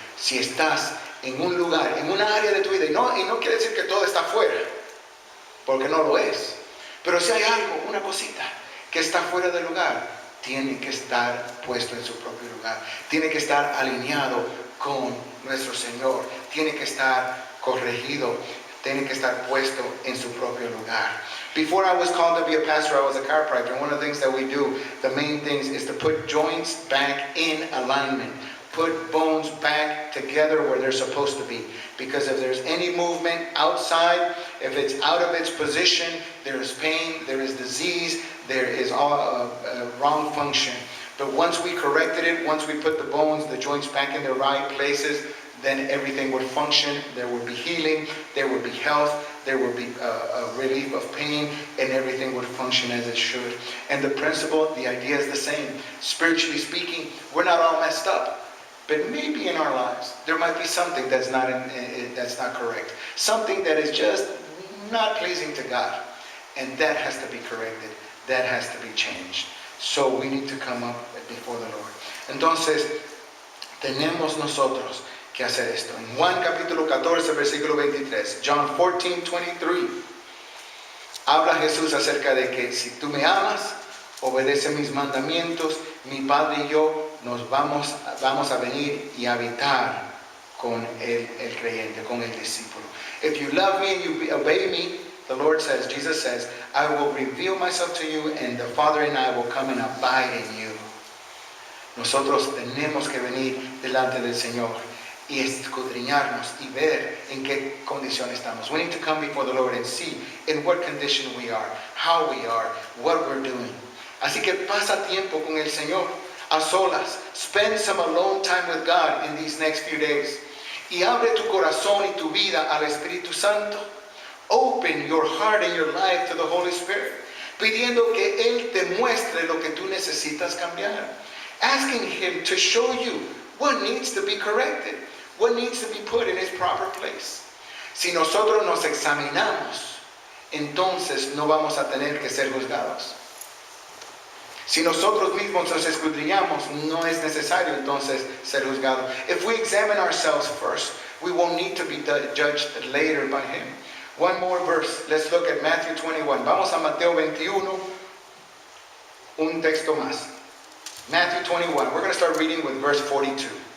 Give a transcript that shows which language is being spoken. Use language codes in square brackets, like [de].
[es] Si estás en un lugar, en una área de tu vida, y no quiere decir que todo está afuera, porque no lo es, pero si hay algo, una cosita que está fuera del lugar, tiene que estar puesto en su propio lugar, tiene que estar alineado con nuestro Señor, tiene que estar corregido, tiene que estar puesto en su propio lugar. [en] Before I was called to be a pastor, I was a chiropractor, and one of the things that we do, the main things, is to put joints back in alignment, put bones back together where they're supposed to be, because if there's any movement outside, if it's out of its position, there is pain, there is disease, there is wrong function. But once we corrected it, once we put the bones, the joints back in their right places, then everything would function. There would be healing, there would be health, there would be a relief of pain, and everything would function as it should. And the principle, the idea is the same. Spiritually speaking, we're not all messed up. But maybe in our lives, there might be something that's not correct. Something that is just not pleasing to God. And that has to be corrected. That has to be changed. So we need to come up before the Lord. [es] Entonces, tenemos nosotros que hacer esto. En Juan capítulo 14, versículo 23. [en] John 14:23. [es] Habla Jesús acerca de que si tú me amas, obedece mis mandamientos, mi Padre y yo nos vamos a venir y habitar con el creyente, con el discípulo. [en] If you love me and you obey me, the Lord says, Jesus says, I will reveal myself to you and the Father and I will come and abide in you. [es] Nosotros tenemos que venir delante del Señor y escudriñarnos y ver en qué condición estamos. [en] We need to come before the Lord and see in what condition we are, how we are, what we're doing. [es] Así que pasa tiempo con el Señor a solas. [en] Spend some alone time with God in these next few days. [es] Y abre tu corazón y tu vida al Espíritu Santo. [en] Open your heart and your life to the Holy Spirit, [es] pidiendo que Él te muestre lo que tú necesitas cambiar. [en] asking Him to show you what needs to be corrected, what needs to be put in its proper place. [es] Si nosotros nos examinamos, entonces no vamos a tener que ser juzgados. Si nosotros mismos nos escudriñamos, no es necesario entonces ser juzgados. [en] If we examine ourselves first, we won't need to be judged later by Him. One more verse. Let's look at Matthew 21. [es] Vamos a Mateo 21. Un texto más. [en] Matthew 21. We're going to start reading with verse 42.